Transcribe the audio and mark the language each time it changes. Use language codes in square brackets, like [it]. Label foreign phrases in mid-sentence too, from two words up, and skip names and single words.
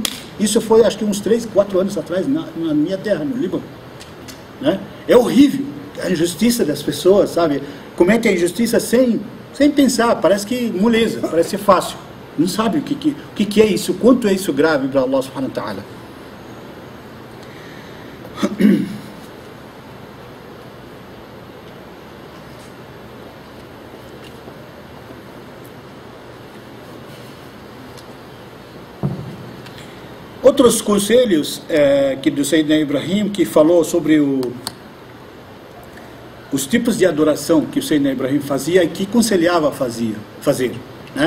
[pt] Isso foi, acho que uns 3, 4 anos atrás, na minha terra, no Líbano. Né? É horrível a injustiça das pessoas, sabe? Comete a injustiça sem pensar, parece que moleza, parece ser fácil. Não sabe o que é isso, quanto é isso grave para [ar] الله سبحانه وتعالى. [pt] Outros conselhos que do Sayyidina Ibrahim, que falou sobre os tipos de adoração que o Sayyidina Ibrahim fazia e que aconselhava fazer, né?